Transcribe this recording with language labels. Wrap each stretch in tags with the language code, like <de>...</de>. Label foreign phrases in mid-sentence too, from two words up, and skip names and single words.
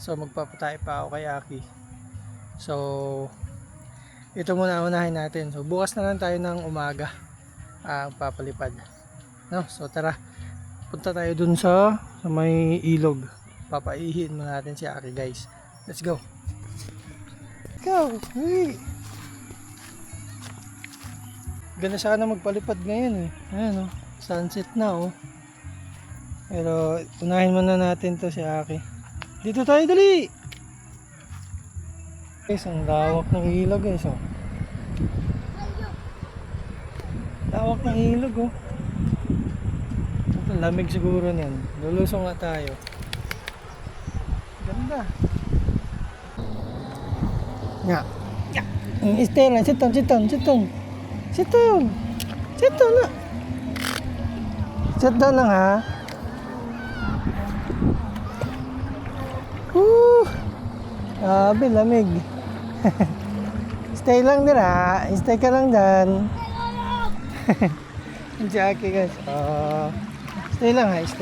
<tl>So magpapatay pa ako kay Aki. So ito muna unahin natin. So bukas na lang tayo ng umaga ang papalipad. No? So tara. Punta tayo dun sa may ilog. Papaihin muna natin si Aki, guys.</tl> <en>Let's go. Go. Hey.</en> <tl>Ganda sana magpalipad ngayon eh. Ayan oh. Sunset na oh. Pero unahin muna natin to si Aki. Dito tayo, dali! Guys, ang lawak ng ilog guys oh. Lawak ng ilog oh. Ito, lamig siguro niyan. Lulusong nga tayo. Ganda. Nga. Stay lang,</tl> <en>sit down, sit down, sit down. Sit down. Sit down na. Sit down lang ha.</en> <tl>Grabe, lamig. Stay lang din ha. Stay ka lang dyan. Jackie guys. Stay lang ha, stay.</tl>